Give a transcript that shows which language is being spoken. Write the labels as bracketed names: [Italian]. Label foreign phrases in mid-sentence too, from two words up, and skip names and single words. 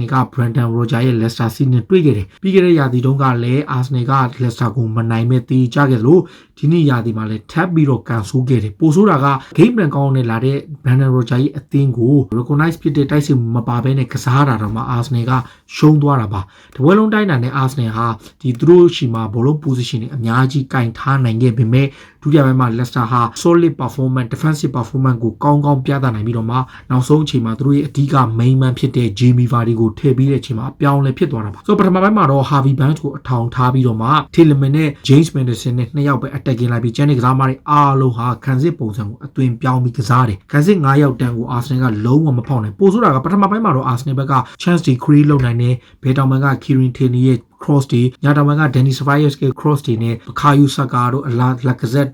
[Burmese] က Brendan Rodgers ရဲ့ Leicester City နဲ့တွေ့ခဲ့တယ်ပြီးခဲ့တဲ့ရာသီတုန်းကလည်း Arsenal က Leicester ကိုမနိုင်မဲ့တေးကြခဲ့လို့ဒီနေ့ရာသီမှာလည်းထပ်ပြီးတော့ကန်ဆိုးခဲ့တယ်ပိုဆိုးတာက [English] game plan [Burmese] ကောင်းနေလာတဲ့ Brendan Rodgers ရဲ့အသင်းကို recognize ဖြစ်တဲ့တိုက်စစ်မပါဘဲနဲ့ကစားတာတော့မှ Arsenal ကရှုံးသွားတာပါတပွဲလုံးတိုင်းတာနဲ့ Arsenal ဟာဒီသူတို့ရှိမှာဘောလုံး position တွေအများကြီးကင်ထားနိုင်ခဲ့ပေမဲ့ဒုတိယပိုင်းမှာ Leicester ဟာ [English] solid performance defensive performance [Burmese] ကိုကောင်းကောင်းပြသနိုင်ပြီးတော့မှနောက်ဆုံးအချိန်မှာသူတို့ရဲ့အဓိက [English] main man [Burmese] ဖြစ်တဲ့ Jamie Vardy ကိုထည့်ပြီးတဲ့အချိန်မှာအပြောင်းလဲဖြစ်သွားတာပါဆိုတော့ပထမပိုင်းမှာတော့ Harvey Barnes ကိုအထောင်ထားပြီးတော့မှ Tielemans နဲ့ James Maddison နဲ့နှစ်ယောက်ပဲ attacking လိုက်ပြီးကျန်တဲ့ကစားမတွေအားလုံးဟာခံစစ်ပုံစံကိုအသွင်ပြော င်းပြီးကစားတယ်ခံစစ်9ယောက်တန်းကို Arsenal ကလုံးဝမဖောက်နိုင်ပို့ဆိုတာကပထမပိုင်းမှာတော့ Arsenal ဘက်က chance တွေ create လုပ်နိုင်တယ်ဘယ်တောင်မှက Kieran Tierney ရဲ့ cross တွေညာတောင်မှက Denis Suarez ရဲ့ cross တွေနဲ့ Bukayo Saka တို့အလား Lacazette